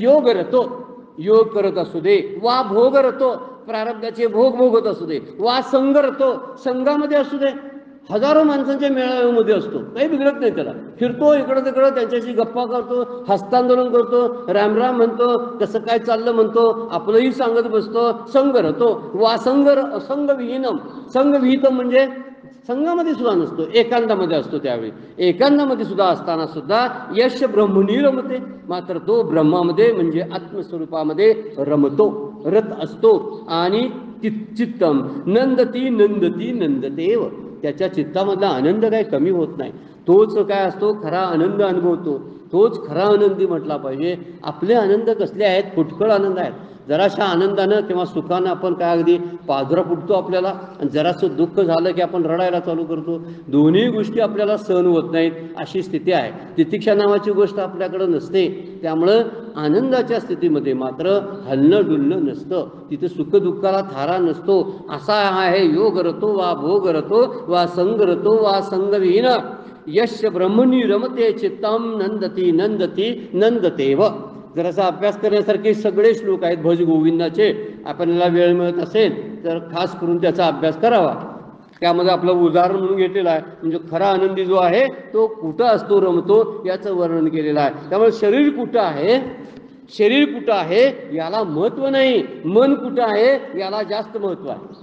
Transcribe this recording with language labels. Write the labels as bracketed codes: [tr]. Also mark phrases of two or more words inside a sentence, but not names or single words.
[sa] योग रतो, [mr] योग करत असू दे, [sa] वा भोग रतो, [mr] प्रारब्धाचे भोग भोगत असू दे, [sa] वा संग रतो, [mr] संघामध्ये असू दे, हजारो माणसांच्या मेळाव्यामध्ये असतो, काही बिघडत नाही त्याला, फिरतो इकडं तिकडं, त्यांच्याशी गप्पा करतो, हस्तांदोलन करतो, रामराम म्हणतो, कसं काय चाललं म्हणतो, आपलंही सांगत बसतो, [sa] संग रतो. वा संगविहीनम, [mr] संगविहितम म्हणजे संघामध्ये सुद्धा नसतो, एकांतामध्ये असतो. त्यावेळी एकांतामध्ये सुद्धा असताना सुद्धा [sa] यश ब्रह्मणी रमते, [mr] मात्र तो ब्रह्मामध्ये म्हणजे आत्मस्वरूपामध्ये रमतो, रत असतो. [sa] आणि चित्तम नंदती नंदती नंदतेव, [mr] त्याच्या चित्तामधला आनंद काही कमी होत नाही, तोच काय असतो खरा आनंद अनुभवतो, तोच खरा आनंदी म्हटला पाहिजे. आपले आनंद कसले आहेत, फुटकळ आनंद आहेत. जराशा आनंदानं किंवा सुखानं आपण काय अगदी पाजरा फुटतो आपल्याला, आणि जरासं दुःख झालं की आपण रडायला चालू करतो. दोन्ही गोष्टी आपल्याला सहन होत नाहीत अशी स्थिती आहे. तितिक्षा नावाची गोष्ट आपल्याकडं नसते. त्यामुळं आनंदाच्या स्थितीमध्ये मात्र हलणं डुलणं नसतं, तिथे सुखदुःखाला थारा नसतो. असा आहे [sa] योग रतो वा भोग रतो वा संग रतो वा संगविहीन यश ब्रह्मणी रमते चित्तम नंदती नंदती नंदतेव. [mr] जरासा अभ्यास करण्यासारखे सगळे श्लोक आहेत भज गोविंदाचे. आपल्याला वेळ मिळत असेल तर खास करून त्याचा अभ्यास करावा. त्यामध्ये आपलं उदाहरण म्हणून घेतलेलं आहे, म्हणजे खरा आनंदी जो आहे तो कुठं असतो, रमतो, याचं वर्णन केलेलं आहे. त्यामुळे शरीर कुठं आहे, शरीर कुठं आहे याला महत्त्व नाही, मन कुठं आहे याला जास्त महत्त्व आहे.